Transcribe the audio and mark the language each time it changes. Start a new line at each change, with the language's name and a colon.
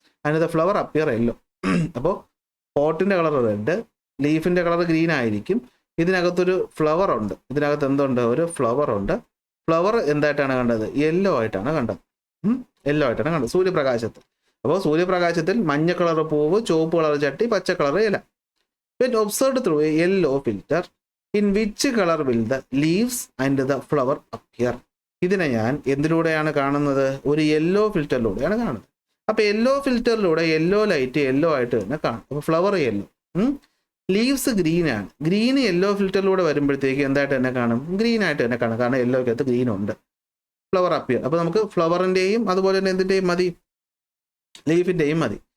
English: And the flower appear yellow.
Malayalam: അപ്പോൾ പോട്ടിൻ്റെ colour red, ലീഫിൻ്റെ colour green ആയിരിക്കും. ഇതിനകത്തൊരു ഫ്ലവർ ഉണ്ട്. ഇതിനകത്ത് എന്തുണ്ട്? ഒരു ഫ്ലവർ ഉണ്ട്. ഫ്ലവർ എന്തായിട്ടാണ് കണ്ടത്? യെല്ലോ ആയിട്ടാണ് കണ്ടത്. യെല്ലോ ആയിട്ടാണ് കണ്ടത് സൂര്യപ്രകാശത്തിൽ. അപ്പോൾ സൂര്യപ്രകാശത്തിൽ മഞ്ഞ കളർ പൂവ്, ചുവപ്പ് കളർ ചട്ടി, പച്ച കളർ ഇല.
English: When observed through a yellow filter, in which color will the leaves and the flower appear?
Malayalam: ഇതിനെ ഞാൻ എന്തിലൂടെയാണ് കാണുന്നത്? ഒരു യെല്ലോ ഫിൽറ്ററിലൂടെയാണ് കാണുന്നത്. അപ്പോൾ യെല്ലോ ഫിൽറ്ററിലൂടെ യെല്ലോ ലൈറ്റ് യെല്ലോ ആയിട്ട് തന്നെ കാണും. അപ്പോൾ ഫ്ലവർ യെല്ലോ, ലീവ്സ് ഗ്രീൻ ആണ്. ഗ്രീൻ യെല്ലോ ഫിൽറ്ററിലൂടെ വരുമ്പോഴത്തേക്ക് എന്തായിട്ട് തന്നെ കാണും? ഗ്രീൻ ആയിട്ട് തന്നെ കാണും. കാരണം യെല്ലോക്കകത്ത് ഗ്രീൻ ഉണ്ട്. Flower appear. അപ്പോൾ നമുക്ക് ഫ്ലവറിൻ്റെയും അതുപോലെ തന്നെ എന്തിൻ്റെയും മതി? ലീഫിൻ്റെയും മതി.